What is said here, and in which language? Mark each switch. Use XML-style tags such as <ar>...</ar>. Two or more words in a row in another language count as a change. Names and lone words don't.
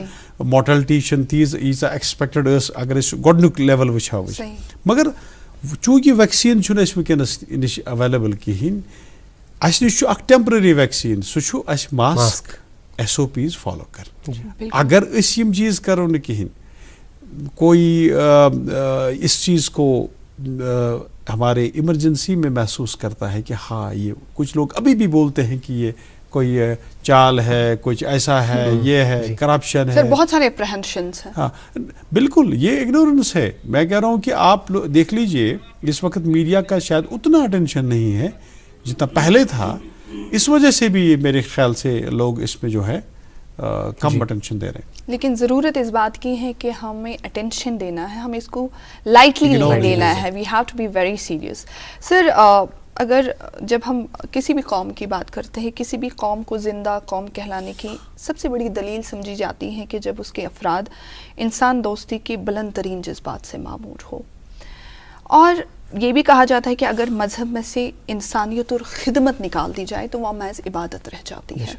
<ks>مارٹلٹی چھنہٕ ییٖژاہ ایکسپیکٹڈ ٲس اگر أسۍ گۄڈنیُک لیول وٕچھہاو أسۍ, مگر چوٗنٛکہِ ویکسیٖن چھُنہٕ اَسہِ وٕنکٮ۪نس نِش اویلیبل کِہیٖنۍ, اَسہِ نِش چھُ اکھ</ks> <en>temporary vaccine,</en> <ks>سُہ چھُ اَسہِ</ks> <en>mask SOPs follow</en> <ks>کرٕنۍ. اگر أسۍ یِم چیٖز کرو نہٕ کِہیٖنۍ,</ks> <ur>کوئی اس چیز کو ہمارے ایمرجنسی میں محسوس کرتا ہے کہ ہاں یہ کچھ لوگ ابھی بھی بولتے ہیں کہ یہ کوئی چال ہے, کچھ ایسا ہے, یہ ہے, کرپشن ہے, بہت سارے اپریہنشنز ہیں. ہاں بالکل یہ اگنورنس ہے. میں کہہ رہا ہوں کہ آپ دیکھ لیجئے اس وقت میڈیا کا شاید اتنا اٹینشن نہیں ہے جتنا پہلے تھا, اس وجہ سے بھی میرے خیال سے لوگ اس میں جو ہے کم اٹینشن دے رہے ہیں. لیکن ضرورت اس بات کی ہے کہ ہمیں اٹینشن دینا ہے, ہمیں اس کو لائٹلی نہیں لینا ہے.</ur> <en>we have to be very serious.</en> <ur>سر, اگر جب ہم کسی بھی قوم کی بات کرتے ہیں, کسی بھی قوم کو زندہ قوم کہلانے کی سب سے بڑی دلیل سمجھی جاتی ہے کہ جب اس کے افراد انسان دوستی کے بلند ترین جذبات سے معمور ہو. اور یہ بھی کہا جاتا ہے کہ اگر مذہب میں سے انسانیت اور خدمت نکال دی جائے تو وہ محض عبادت رہ جاتی ہے.</ur>